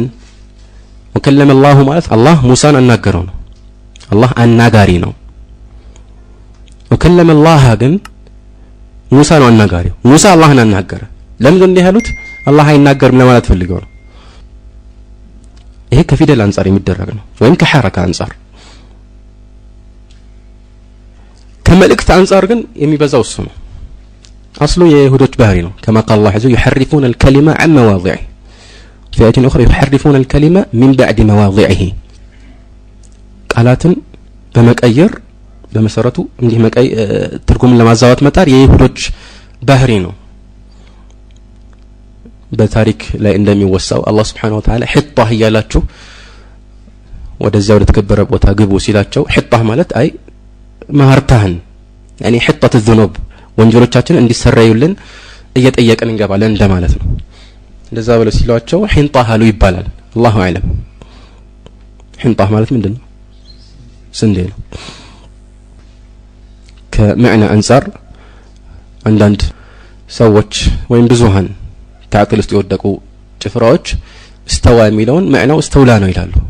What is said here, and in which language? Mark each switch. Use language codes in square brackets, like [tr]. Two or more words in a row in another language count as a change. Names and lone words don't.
[ar] وكلم الله [am] ማለት አላህ ሙሳን አናገረው ነው። አላህ አናጋሪ ነው። [ar] وكلم الله [am] ግን ሙሳ ነው አናጋሪው። ሙሳ አላህን አናገረ። ለምን እንዲህ ያሉት? አላህ አይናገርም ለማለት ፈልገው ነው። ይሄ ከፊደል አንፃር የሚደረግ ነው ወይም ከሐረካ አንፃር። ከመልእክት አንፃር ግን የሚበዛው እሱ ነው አስሉ የይሁዶች ባህሪ ነው [ar] كما قال الله عز وجل يحرفون الكلمة عن مواضعه في آية أخرى يحرفون الكلمة من بعد مواضعه [am] ቃላትን በመቀየር በመሰረቱ እንዲህ ትርጉምን ለማዛባት መጣር የይሁዶች ባህሪ ነው በታሪክ ላይ እንደሚወሳው አላህ [ar] سبحانه وتعالى [am] ሒጣህ ያላችሁ ወደዚያው ለተከበረ ቦታ ግቡ ሲላቸው ሒጣህ ማለት አይ ማህርታህን [ar] يعني حطة الذنوب [am] ወንጀሎቻችን እንዲሰረዩልን እየጠየቅን እንገባለን እንደማለት ነው እንደዛ ብለው ሲሏቸው ሒንጣህ አሉ ይባላል [ar] الله أعلم [am] ሒንጣህ ማለት ምንድነው ስንዴ ነው ከመዕና አንፃር አንዳንድ ሰዎች ወይም ብዙሃን ታዕቂል ውስጥ የወደቁ ጭፍራዎች استوى የሚለውን መዕናው استولى ነው ይላሉ